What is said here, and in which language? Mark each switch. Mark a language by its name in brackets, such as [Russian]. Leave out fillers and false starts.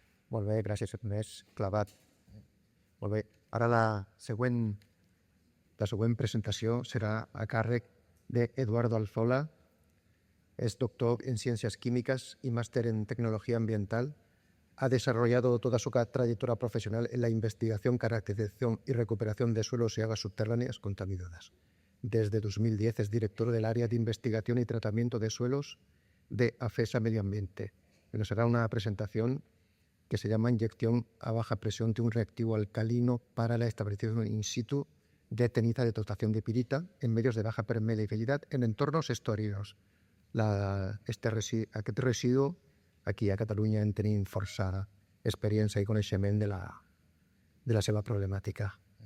[Catalan] Molt bé, gràcies, Ernest. Clavat. Molt bé. Ara la següent presentació serà a càrrec d'Eduardo Alzola. [Spanish] Es doctor en Ciencias Químicas y máster en Tecnología Ambiental. Ha desarrollado toda su trayectoria profesional en la investigación, caracterización y recuperación de suelos y aguas subterráneas contaminadas. Desde 2010 es director del área de investigación y tratamiento de suelos de AFESA Medio Ambiente. Nos hará una presentación que se llama Inyección a baja presión de un reactivo alcalino para la estabilización in situ de ceniza de dotación de pirita en medios de baja permeabilidad en entornos estuarinos. [Catalan] Aquest residu, aquí a Catalunya en tenim força experiència i coneixement de la seva problemàtica.